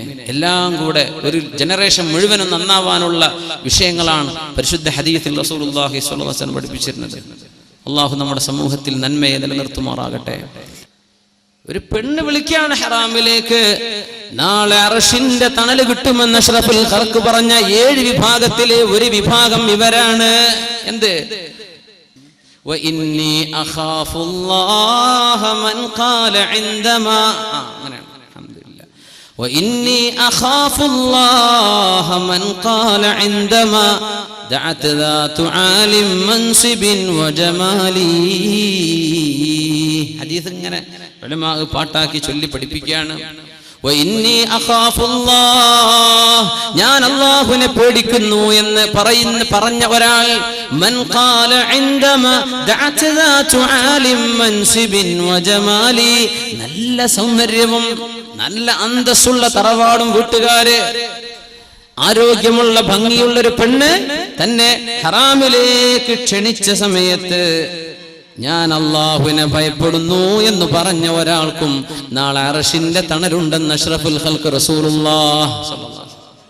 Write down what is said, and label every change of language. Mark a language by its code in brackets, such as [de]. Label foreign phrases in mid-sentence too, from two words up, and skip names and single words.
[ml] എല്ലാം കൂടെ ഒരു ജനറേഷൻ മുഴുവനും നന്നാവാനുള്ള വിഷയങ്ങളാണ് പരിശുദ്ധ ഹദീസിൽ [ar] رسول الله صلى الله عليه وسلم [ml] പഠിപ്പിച്ചിരുന്നത്. അള്ളാഹു നമ്മുടെ സമൂഹത്തിൽ നന്മയെ നിലനിർത്തുമാറാകട്ടെ. ഒരു പെണ്ണ് വിളിക്കാണ് ഹറാമിലേക്ക്. നാളെ അർശിന്റെ തണല് കിട്ടുമെന്ന് [ar] أشرف الخلق [ml] പറഞ്ഞ 7 വിഭാഗത്തിലെ ഒരു വിഭാഗം ഇവരാണ്. എന്ത്? [ar] وإني أخاف الله من قال عندما الحمد لله وإني أخاف الله من قال عندما دعت ذات عال منصب وجمالي. [ml] ഹദീസ് ഇങ്ങനെ ഉലമാ പാട്ടാക്കി ചൊല്ലി പഠിപ്പിക്കുകയാണ്. ഞാൻ അല്ലാഹുവിനെ പേടിക്കുന്നു എന്ന് പറഞ്ഞ ഒരാൾ, [ar] من قال عندما دعت ذات عالم منصب وجمالي, [ml] നല്ല സൗന്ദര്യവും നല്ല അന്തസ്സുള്ള തറവാടും വീട്ടുകാര്, ആരോഗ്യമുള്ള ഭംഗിയുള്ളൊരു പെണ്ണ് തന്നെ ഹറാമിലേക്ക് ക്ഷണിച്ച സമയത്ത് ഞാൻ അല്ലാഹുവിനെ ഭയപ്പെടുന്നു എന്ന് പറഞ്ഞ ഒരാൾക്കും നാളെ അർശിന്റെ തണലുണ്ടെന്ന് [ar] أشرف الخلق رسول الله صلى الله عليه